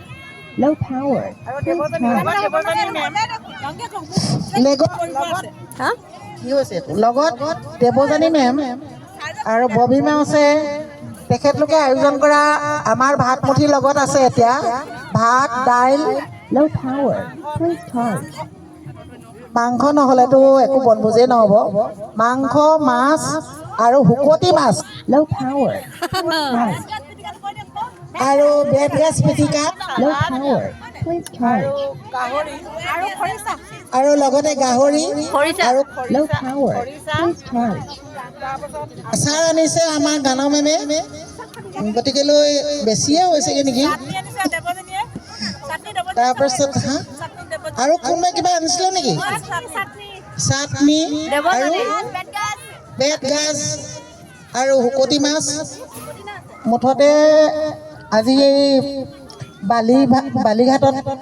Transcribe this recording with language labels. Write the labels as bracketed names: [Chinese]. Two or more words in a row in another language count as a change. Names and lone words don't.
[Assamese] লগত দেৱজানী মেম আৰু ববী মেম আছে তেখেতলোকে আয়োজন কৰা আমাৰ ভাত মুঠিৰ লগত আছে এতিয়া ভাত দাইল মাংস নহ'লেতো একো বনভোজেই নহ'ব মাংস মাছ আৰু শুকতি মাছ [English] low power, [Assamese] আৰু বেতগাজ পিটিকা [English] low power, please charge, [Assamese] আৰু লগতে গাহৰি খৰিচা। আৰু [English] low power, please charge, [Assamese] আচাৰ আনিছে আমাৰ গানৰ মেমে গতিকেলৈ বেছিয়ে হৈছেগৈ নেকি তাৰপাছত হা আৰু কোনোবাই কিবা আনিছিলে নেকি চাটনি আৰু বেতগাজ আৰু শুকতি মাছ মুঠতে আজি এই বালিঘাটত